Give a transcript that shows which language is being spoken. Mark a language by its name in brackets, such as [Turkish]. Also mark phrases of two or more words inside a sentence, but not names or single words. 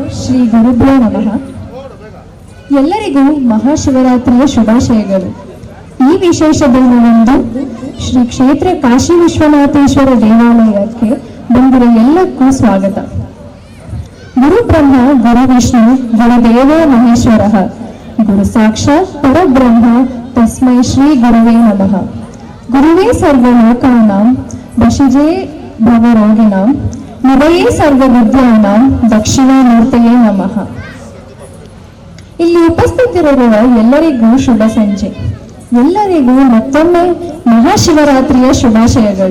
[Sanskrit] ಶ್ರೀ ಗುರುಭ್ಯೋ ನಮಃ. [Kannada] ಎಲ್ಲರಿಗೂ ಮಹಾಶಿವರಾತ್ರಿಯ ಶುಭಾಶಯಗಳು. ಈ ವಿಶೇಷ ದಿನದಂದು ಶ್ರೀ ಕ್ಷೇತ್ರ ಕಾಶಿ ವಿಶ್ವನಾಥೇಶ್ವರ ದೇವಾಲಯಕ್ಕೆ ಬಂದಿರುವ ಎಲ್ಲಕ್ಕೂ ಸ್ವಾಗತ. [Sanskrit] ಗುರು ಬ್ರಹ್ಮ ಗುರು ವಿಷ್ಣು ಗುರುದೇವೋ ಮಹೇಶ್ವರ ಗುರು ಸಾಕ್ಷಾತ್ ಪರಬ್ರಹ್ಮ ತಸ್ಮೈ ಶ್ರೀ ಗುರುವೇ ನಮಃ. ಗುರುವೇ ಸರ್ವಲೋಕಾನಾಂ ವಶಿಜೇ ಭವರೋಗಿಣಾಂ ನಿವಯೇ ಸರ್ವವಿದ್ಯಾನಾಂ ದಕ್ಷಿಣಾಮೂರ್ತಯೇ ನಮಃ. [Kannada] ಇಲ್ಲಿ ಉಪಸ್ಥಿತರಿರುವ ಎಲ್ಲರಿಗೂ ಶುಭ ಸಂಜೆ. ಎಲ್ಲರಿಗೂ ಮತ್ತೊಮ್ಮೆ ಮಹಾಶಿವರಾತ್ರಿಯ ಶುಭಾಶಯಗಳು.